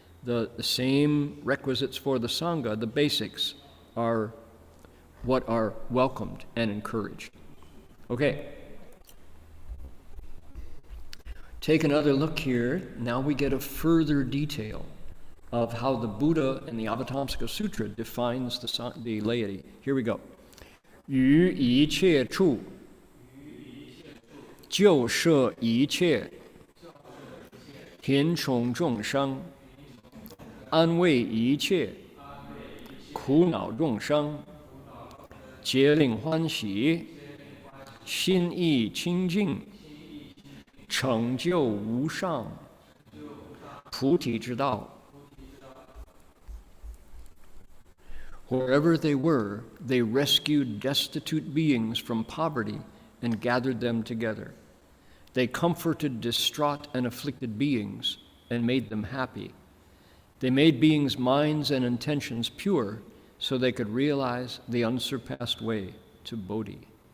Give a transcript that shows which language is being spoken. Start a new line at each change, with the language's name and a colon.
English: The same requisites for the Sangha, the basics, are what are welcomed and encouraged. Okay. Take another look here. Now we get a further detail of how the Buddha in the Avatamsaka Sutra defines the laity. Here we go.
Chinese: 于一切处，就摄一切贫穷众生，安慰一切苦恼众生，皆令欢喜，心意清净，成就无上菩提之道。
English: Wherever they were, they rescued destitute beings from poverty and gathered them together. They comforted distraught and afflicted beings and made them happy. They made beings' minds and intentions pure so they could realize the unsurpassed way to Bodhi.